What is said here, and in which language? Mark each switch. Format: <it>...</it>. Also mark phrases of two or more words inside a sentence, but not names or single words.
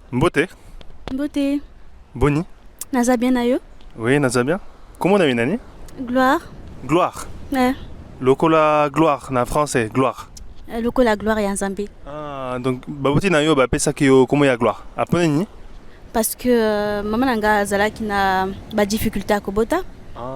<ln>Mbote, Beauté. Boni. Naza bien na yo? Oui, naza bien.</ln> <fr>Comment on a une année? Gloire. Gloire. Eh,</fr> <ln>Lokola gloire, na français, gloire. lokola gloire ya Nzambe. Ah, donc, baboti na yo, pesa ki yo, comment ya gloire? Après, ni?</ln> <fr>Parce que</fr> <ln>mama nanga azalaki na ba difficulté à kobota. Ah,</ln>